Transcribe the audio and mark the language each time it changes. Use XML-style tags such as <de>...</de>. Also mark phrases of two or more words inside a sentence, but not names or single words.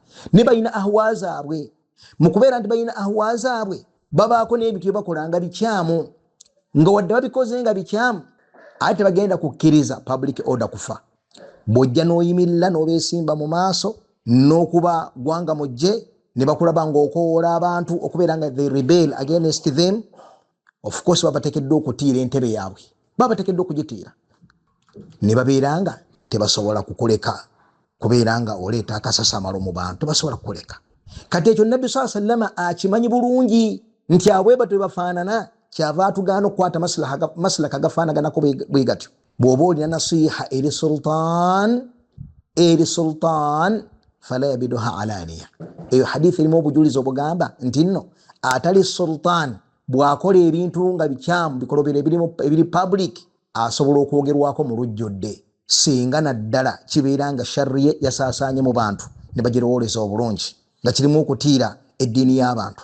<lg>Ne balina ahwa zaabwe, mu kubeera nti balina ahwa zaabwe babaako n'ebintu bye bakola nga bikyamu, nga wadde babikoze nga bikyamu ate bagenda kukkiriza</lg> <en>public order</en> <lg>kufa. Bw'ojja n'oyimirira n'obeesimba mu maaso n'okuba gwanga mujje ne bakulaba ng'okoola abantu okubeera nga</lg> <en>they rebel against them, of course</en> <lg>babateekeddwa okutiira entebe yaabwe, babateekeddwa okugitiira ne babeera nga tebasobola kukuleka kubeera nga oleeta akasasamalo mu bantu, tebasobola kukuleka. Kati ekyo Nabbi</lg> <ar>صلى الله عليه وسلم</ar> <lg>akimanyi bulungi nti abwe batwe bafaanana, kyava atugaana okukwata maslaka agafaanaganako bwe gatyo. Bw'oba olina nasiha eri sultan</lg> <ar>فلا يبدها علانية.</ar> <lg>Eyo hadithi erimu obujulizi obugamba nti nno atali sultan bw'akola ebintu nga bikyamu bikolobera ebiri public asobola okwogerwako mu lujjudde, singa naddala kibeera nga sharri yasaasaanye mu bantu ne bagirowooleza obulungi nga kirimu okutiira eddiini y'abantu.</lg>